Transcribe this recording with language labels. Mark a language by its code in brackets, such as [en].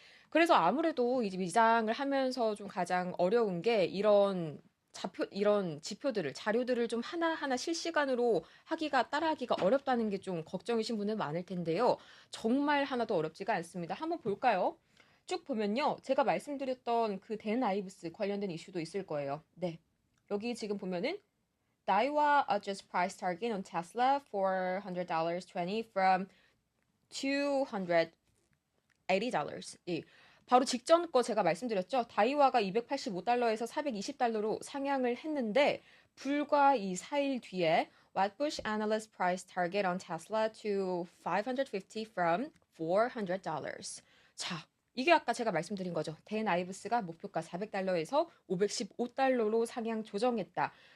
[ko] 그래서 아무래도 이제 미장을 하면서 좀 가장 어려운 게 이런 지표들을, 자료들을 좀 하나하나 실시간으로 따라하기가 어렵다는 게 좀 걱정이신 분들 많을 텐데요. 정말 하나도 어렵지가 않습니다. 한번 볼까요? 쭉 보면요. 제가 말씀드렸던 그 댄 아이브스 관련된 이슈도 있을 거예요. 네. [en] 여기 지금 보면은 Daiwa adjusts price target on Tesla $400.20 from $280. [ko] 예. 바로 직전 거 제가 말씀드렸죠. 다이와가 285달러에서 420달러로 상향을 했는데 불과 이 4일 뒤에 Wedbush analyst price target on Tesla to 550 from $400. 자, 이게 아까 제가 말씀드린 거죠. 댄 아이브스가 목표가 400달러에서 515달러로 상향 조정했다.